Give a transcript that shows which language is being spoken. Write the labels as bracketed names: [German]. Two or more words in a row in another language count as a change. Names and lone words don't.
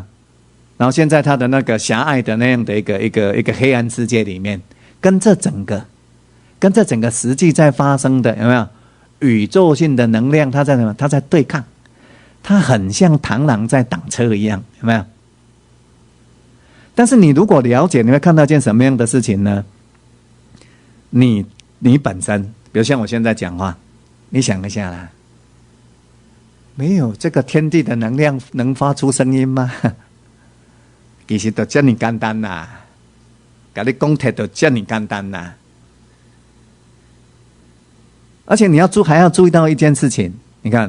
[Chinese] 然後陷在他的那個狹隘的那樣的一個黑暗世界裡面，跟這整個實際在發生的，有沒有？宇宙性的能量，它在什麼？它在對抗。它很像螳螂在擋車一樣，有沒有？但是你如果了解，你會看到一件什麼樣的事情呢？你本身，比如像我現在講話，你想一下啦，沒有這個天地的能量能發出聲音嗎？其實就這麼簡單啦，跟你講起就這麼簡單啦。而且你還要注意到一件事情，你看。